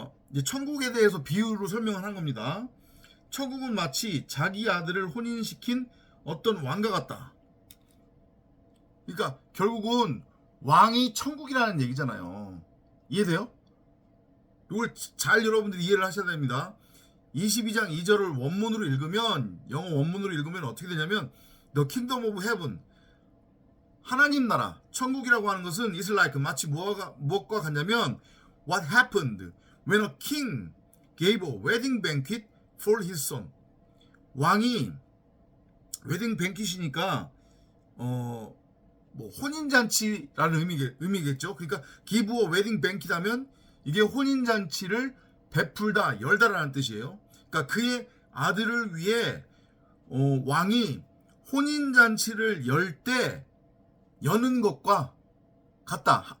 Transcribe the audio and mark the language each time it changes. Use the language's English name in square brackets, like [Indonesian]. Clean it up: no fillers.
[Korean] 이제 천국에 대해서 비유로 설명을 한 겁니다. 천국은 마치 자기 아들을 혼인시킨 어떤 왕과 같다. 그러니까 결국은 왕이 천국이라는 얘기잖아요. 이해돼요? 이걸 잘 여러분들이 이해를 하셔야 됩니다. 22장 2절을 원문으로 읽으면, 영어 원문으로 읽으면 어떻게 되냐면 [English] The kingdom of heaven, [Korean] 하나님 나라, 천국이라고 하는 것은 [English] is like, [Korean] 마치 무엇과 같냐면 [English] What happened when a king gave a wedding banquet for his son. [Korean] 왕이 웨딩 뱅킷이니까 뭐 혼인잔치라는 의미겠죠. 그러니까 [English] give a wedding banquet [Korean] 하면 이게 혼인잔치를 베풀다, 열다라는 뜻이에요. 그러니까 그의 아들을 위해 왕이 혼인잔치를 여는 것과 같다.